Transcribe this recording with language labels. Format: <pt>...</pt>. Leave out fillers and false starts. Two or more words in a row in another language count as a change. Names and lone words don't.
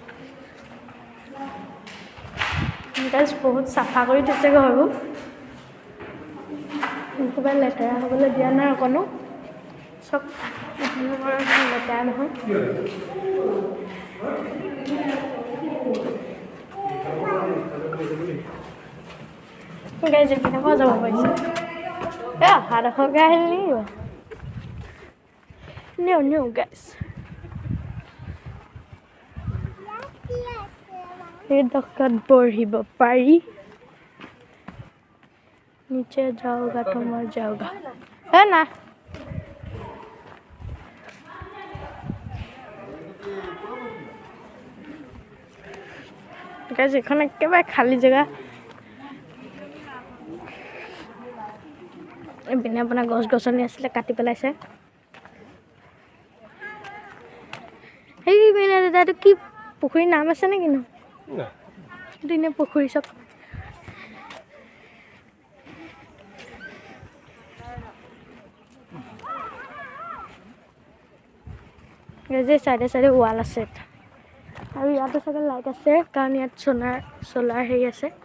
<as>গাইজ বহুত চাফা কৰি থৈছে ঘৰবোৰ একেবাৰে লেতেৰা হ'বলৈ দিয়া নাই অকণো চব লেতেৰা নহয় গাইজ এইপিনে পৰা যাব পাৰিছে অহা ডোখৰকৈ আহিল নেকি নিও গাইজ এই ডোখৰত বহিব পাৰি</as> <hi>नीचे जाओगा तो मर जाओगा है ना</hi> <as>गाइस এখন একেবাৰে খালী জেগা এপিনে আপোনাৰ গছ গছনি আছিলে কাটি পেলাইছে এই পিনে দাদাটো কি পুখুৰীৰ নাম আছে নেকি ন দিনে পুখুৰী চব যে চাইডে চাইডে ৱাল আছে আৰু ইয়াতো চাগে লাইট আছে কাৰণ ইয়াত চলাৰ হেৰি আছে</as>